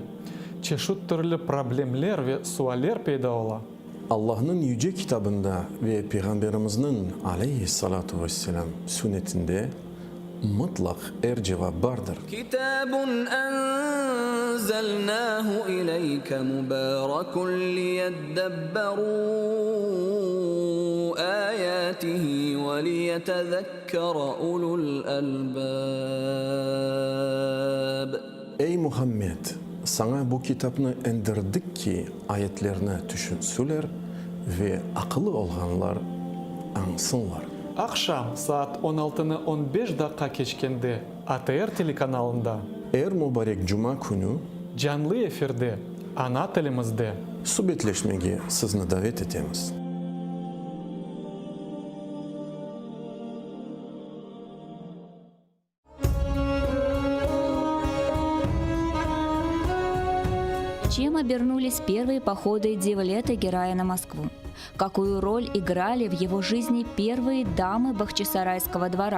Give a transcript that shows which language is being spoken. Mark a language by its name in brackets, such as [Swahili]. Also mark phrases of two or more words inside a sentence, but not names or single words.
[Crimean Tatar] Çeşit türlü problemler ve sualler peyda ola. Allah'ın yüce kitabında ve Peygamberimizin [Arabic] عليه الصلاة والسلام [Crimean Tatar] sünnetinde mutlak cevap vardır. [Arabic] كتاب أنزلناه إليك مبارك ليدبروا آياته وليتذكر أولو الألباب. [Crimean Tatar] Ey Muhammed! Sana bu kitabını indirdik ki ayetlerini düşünsüler ve akıllı olanlar ansınlar. Akşam saat 16'nı 15 dakika geçkende ATR telekanalında Mübarek Cuma günü canlı efirde ana tilimizde subetleşmeye sizni davet etemiz. [Russian] Чем обернулись первые походы Девлета Герая на Москву? Какую роль играли в его жизни первые дамы Бахчисарайского двора?